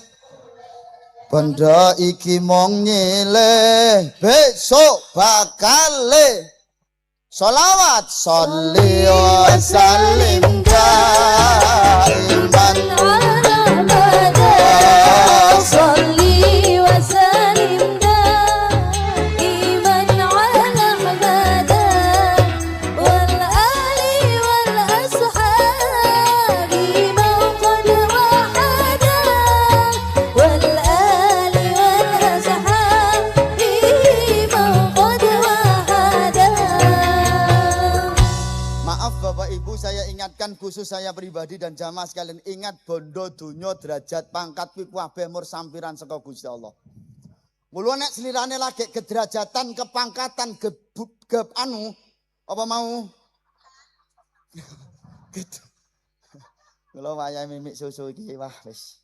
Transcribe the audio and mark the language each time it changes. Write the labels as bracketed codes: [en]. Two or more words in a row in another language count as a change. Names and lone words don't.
[jv] Bondo iki mung nyile besok bakale. [ar] صلوات صل وسلم دائما صل وسلم دائما على محمد والآل والأصحاب من قد وحدا والآل والأصحاب من قد وحدا. [id] Maaf Bapak Ibu, saya ingatkan khusus saya pribadi dan jamaah sekalian, ingat [jv] bondo dunyo derajat pangkat kuwi kabeh mur sampiran saka Gusti Allah. Mula nek selirane lagi kederajatan, kepangkatan, anu apa mau? [id] Gitu. [jv] Kula wayahe mimik susu iki wah wis.